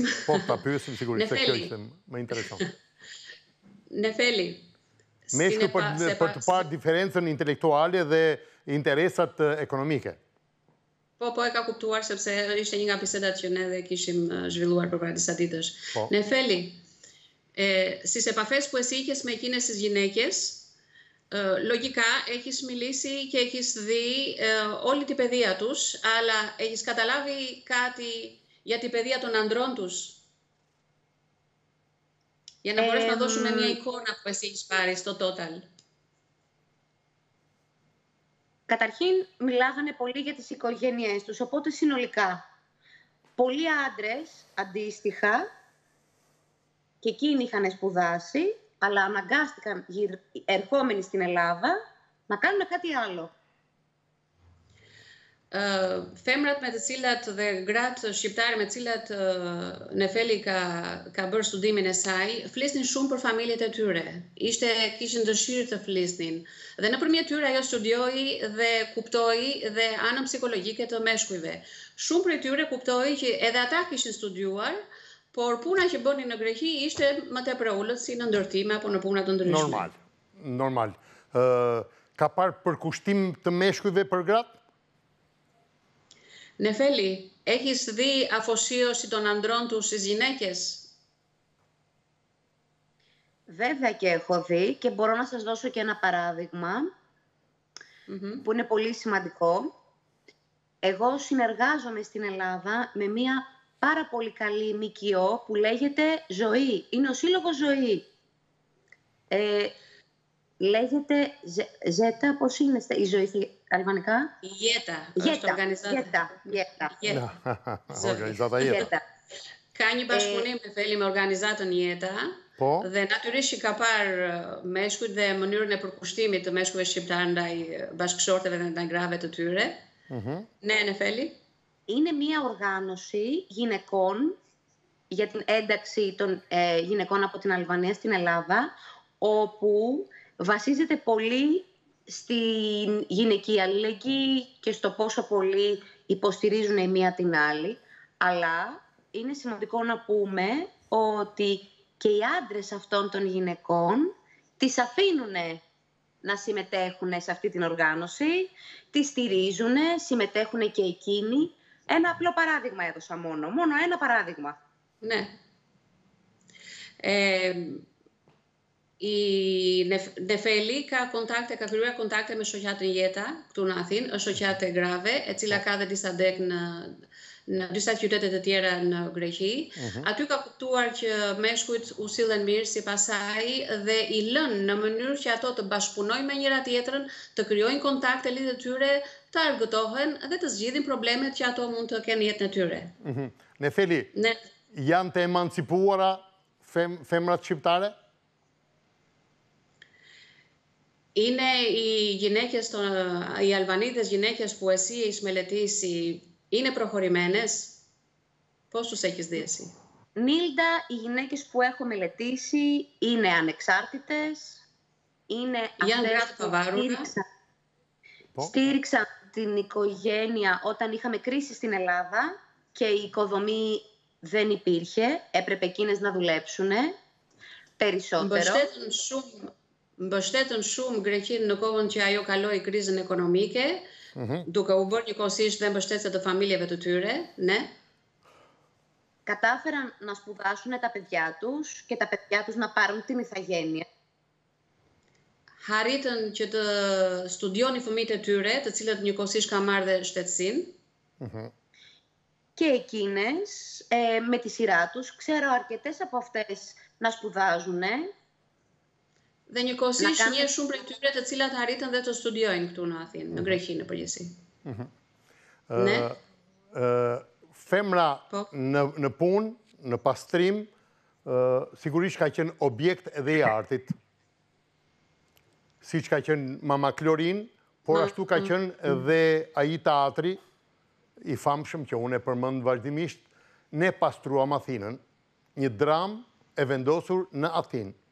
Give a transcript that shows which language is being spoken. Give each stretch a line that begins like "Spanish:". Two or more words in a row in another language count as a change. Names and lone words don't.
Albanian: Po, ta pyesim sigurisht, se kjo ishte më interesant. Nefeli. Meshkuj për të parë diferencën intelektuale dhe interesat ekonomike. Po, e ka kuptuar, sepse ishte një nga bisedat që ne dhe kishim zhvilluar përpara disa ditësh. Nefeli,
Greek: στις επαφές που εσύ είχες με εκείνες τις γυναίκες, λογικά έχεις μιλήσει και έχεις δει όλη την παιδεία τους, αλλά έχεις καταλάβει κάτι για την παιδεία των ανδρών τους? Για να μπορέσουμε να δώσουμε μια εικόνα που εσύ έχεις πάρει στο total. Καταρχήν, μιλάγανε πολύ για τις οικογένειές τους, οπότε συνολικά. Πολλοί άντρες, αντίστοιχα, και εκείνοι είχαν σπουδάσει, αλλά αναγκάστηκαν ερχόμενοι στην Ελλάδα να κάνουν κάτι άλλο.
Albanian: Femrat me të cilat dhe gratë shqiptare me të cilat Nefeli ka bërë studimin e saj, flisnin shumë për familjet e tyre. Kishin dëshirë të flisnin. Dhe nëpërmjet tyre ajo studioi dhe kuptoi dhe anën psikologjike të meshkujve. Shumë prej tyre kuptoi që edhe ata kishin studiuar, por puna që bënin në Greqi ishte më tepër ullët si në ndërtime apo në puna të ndryshme. Normal. Ka parë përkushtim të meshkujve për gratë?
Greek: Νεφέλη, έχεις δει αφοσίωση των ανδρών τους στις γυναίκες? Βέβαια και έχω δει και μπορώ να σας δώσω και ένα παράδειγμα που είναι πολύ σημαντικό. Εγώ συνεργάζομαι στην Ελλάδα με μια πάρα πολύ καλή ΜΚΟ που λέγεται Ζωή. Είναι ο Σύλλογος Ζωή. Λέγεται Ζέτα, πώς είναι η ζωή στη αλβανικά? Γέτα. Γέτα.
Albanian: Ka një bashkëpunim me Feli me organizatën Jeta, dhe natyrisht që ka parë meshkujt dhe mënyrën e përkushtimit të meshkujve shqiptar ndaj bashkëshorteve dhe ndaj grave të tyre.
Greek: Ναι, Νεφέλη. Είναι μια οργάνωση γυναικών για την ένταξη των γυναικών από την Αλβανία στην Ελλάδα, όπου βασίζεται πολύ στην γυναική αλληλεγγύη και στο πόσο πολύ υποστηρίζουν η μία την άλλη. Αλλά είναι σημαντικό να πούμε ότι και οι άντρες αυτών των γυναικών τις αφήνουν να συμμετέχουν σε αυτή την οργάνωση, τη στηρίζουν, συμμετέχουν και εκείνοι. Ένα απλό παράδειγμα έδωσα μόνο ένα παράδεigμα. Ναι.
Albanian: Nefelica contacte ka krijuar kontakte me shoqatë jeta këtu në Athinë, është shoqate grave, e cila ka dhe disa dek në disa qytete të tjera në Greqi. Aty ka kuptuar që meshkujt u sillen mirë sipas saj dhe I lën në mënyrë që ato të bashkëpunojnë me njëra tjetrën, të krijojnë kontakte lidhje tyre, të argëtohen dhe të zgjidhin problemet që ato mund të kenë në jetën e tyre. Nefeli, janë të emancipuara femrat shqiptare?
Greek: Είναι οι γυναίκες, οι Αλβανίδες γυναίκες που εσύ έχεις μελετήσει, είναι προχωρημένες? Πώς τους έχεις δει εσύ? Νίλντα, οι γυναίκες που έχω μελετήσει είναι ανεξάρτητες, είναι αυτές που στήριξαν την οικογένεια όταν είχαμε κρίση στην Ελλάδα και η οικοδομή δεν υπήρχε, έπρεπε εκείνες να δουλέψουν περισσότερο.
Albanian: Mbështetën shumë Greqinë në kohën që ajo kaloi krizën ekonomike, duke u bërë njëkohësisht dhe mbështetëse të familjeve të tyre,
Greek: ναι. Κατάφεραν να σπουδάσουν τα παιδιά τους και τα παιδιά τους να πάρουν την ηθαγένεια.
Albanian: Harritën që të studionin fëmijët e tyre, të cilët njëkohësisht kanë marrë dhe shtetësinë.
Greek: Και εκείνες, με τη σειρά τους, ξέρω αρκετές από αυτές να σπουδάζουν.
Albanian: Dhe njëkohësisht një shumë prej tyre të cilat arritën dhe të studiojnë këtu në Athinë, në Greqi në përgjithësi. Femra në punë, në pastrim, sigurisht ka qenë objekt edhe I artit, siç ka qenë Mama Klorin, por ashtu ka qenë edhe ai teatri I famshëm që unë e përmend vazhdimisht, Ne pastruam Athinën, një dramë e vendosur në Athinë.